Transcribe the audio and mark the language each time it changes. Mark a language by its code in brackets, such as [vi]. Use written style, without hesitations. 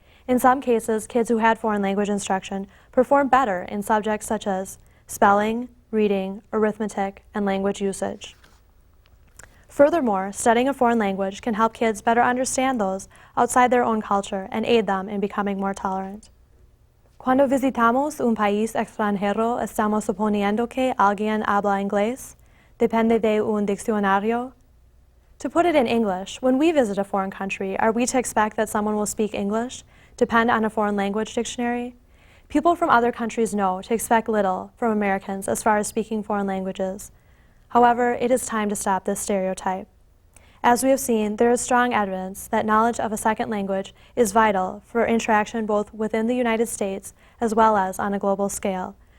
[en] In some cases, kids who had foreign language instruction performed better in subjects such as spelling, reading, arithmetic, and language usage. Furthermore, studying a foreign language can help kids better understand those outside their own culture and aid them in becoming more tolerant. [es] Cuando visitamos un país extranjero, estamos suponiendo que alguien habla inglés. Depende de un diccionario. [en] To put it in English, when we visit a foreign country, are we to expect that someone will speak English? Depend on a foreign language dictionary? People from other countries know to expect little from Americans as far as speaking foreign languages. However, it is time to stop this stereotype. As we have seen, there is strong evidence that knowledge of a second language is vital for interaction both within the United States as well as on a global scale.